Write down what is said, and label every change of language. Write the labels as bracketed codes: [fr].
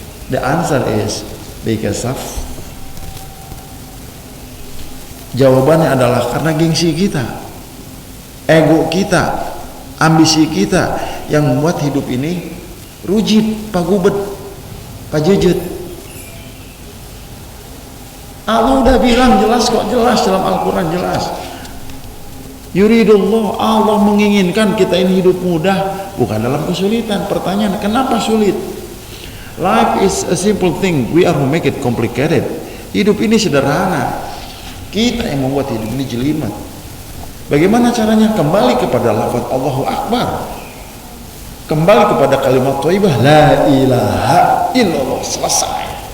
[en] The answer is because of. [id] Jawabannya adalah karena gengsi kita, ego kita, ambisi kita yang membuat hidup ini rujit, pagubet, pajejet. Allah udah bilang jelas kok, jelas dalam Al-Quran jelas. Yuridullah, Allah menginginkan kita ini hidup mudah, bukan dalam kesulitan. Pertanyaan, kenapa sulit? [en] Life is a simple thing, we are who make it complicated. [id] Hidup ini sederhana, kita yang membuat hidup ini jelimet. Bagaimana caranya? Kembali kepada lafaz Allahu Akbar, kembali kepada kalimat thayyibah la ilaha illallah, selesai.